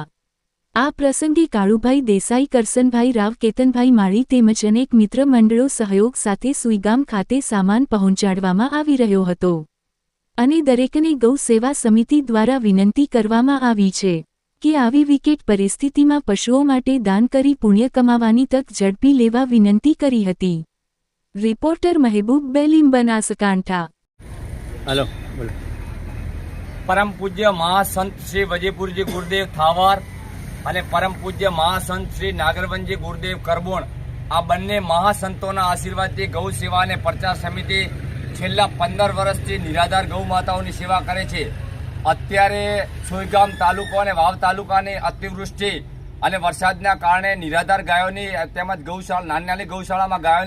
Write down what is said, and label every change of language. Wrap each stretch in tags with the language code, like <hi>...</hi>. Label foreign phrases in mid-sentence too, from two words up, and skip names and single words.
<gu>આ પ્રસંગે કાળુભાઈ દેસાઈ, કરસનભાઈ રાવ, કેતનભાઈ માળી તેમજ અનેક મિત્ર મંડળો સહયોગ સાથે સુઈગામ ખાતે સામાન પહોંચાડવામાં આવી રહ્યો હતો અને દરેકને ગૌ સેવા સમિતિ દ્વારા વિનંતી કરવામાં આવી છે કે આવી વિકટ પરિસ્થિતિમાં પશુઓ માટે દાન કરી પુણ્ય કમાવાની તક ઝડપી લેવા વિનંતી કરી હતી। રિપોર્ટર મહેબૂબ બેલીમ, બનાસકાંઠા।</gu> <hi>हेलो बोलो।</hi> <gu>પરમ પૂજ્ય મહાસંત શ્રી વજીપુરજી ગુરુદેવ થાવર અને પરમ પૂજ્ય મહાસંત શ્રી નાગરવનજી ગુરુદેવ કરબોણ આ બંને મહાસંતોના આશીર્વાદથી ગૌ સેવા અને પ્રચાર સમિતિ છેલ્લા 15 વર્ષથી નિરાધાર ગૌ માતાઓની સેવા કરે છે। અત્યારે સુઈગામ તાલુકો અને વાવ તાલુકાની અતિવૃષ્ટિ અને વરસાદના કારણે નિરાધાર ગાયોની તેમજ ગૌશાળા નાની ગૌશાળામાં ગાયોની</gu>